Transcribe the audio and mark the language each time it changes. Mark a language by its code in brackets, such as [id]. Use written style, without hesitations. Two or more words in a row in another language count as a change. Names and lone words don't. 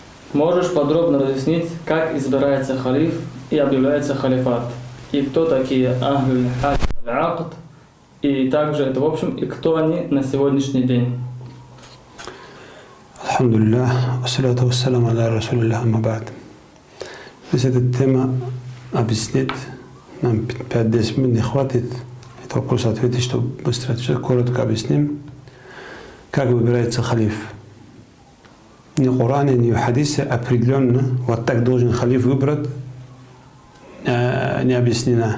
[ru] Можешь подробно разъяснить, как избирается халиф и объявляется халифат? И кто такие [ar] أهل الحل والعقد? [ru] И также это в общем, и кто они на сегодняшний день? [ar] الحمد لله والصلاة والسلام على رسول الله أما بعد. [ru] Если эта тема объяснить, нам 5-10 минут не хватит. Это вопрос ответить, чтобы быстро ответить. Коротко объясним, как выбирается халиф. Ни в Коране, ни в хадисе определенно вот так должен халиф выбрать, не объяснено.